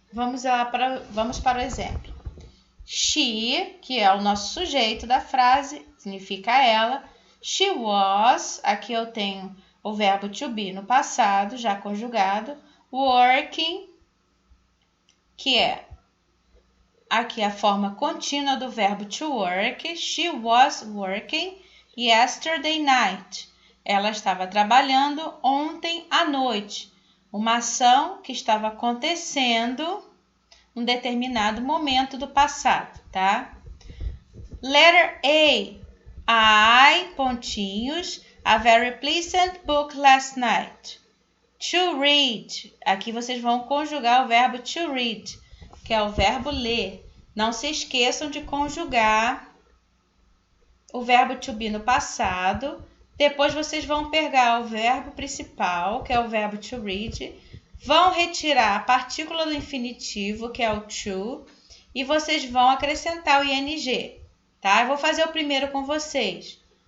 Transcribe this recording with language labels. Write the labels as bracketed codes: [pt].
[pt] Vamos para o exemplo. She, que é o nosso sujeito da frase, significa ela. She was, aqui eu tenho o verbo to be no passado, já conjugado. Working, que é aqui a forma contínua do verbo to work. [en] She was working yesterday night. [pt] Ela estava trabalhando ontem à noite. Uma ação que estava acontecendo em um determinado momento do passado, tá? [en] Letter A. I, pontinhos, a very pleasant book last night. To read. [pt] Aqui vocês vão conjugar o verbo to read, que é o verbo ler. Não se esqueçam de conjugar o verbo to be no passado. Depois vocês vão pegar o verbo principal, que é o verbo to read, vão retirar a partícula do infinitivo, que é o to, e vocês vão acrescentar o ing, tá? Eu vou fazer o primeiro com vocês.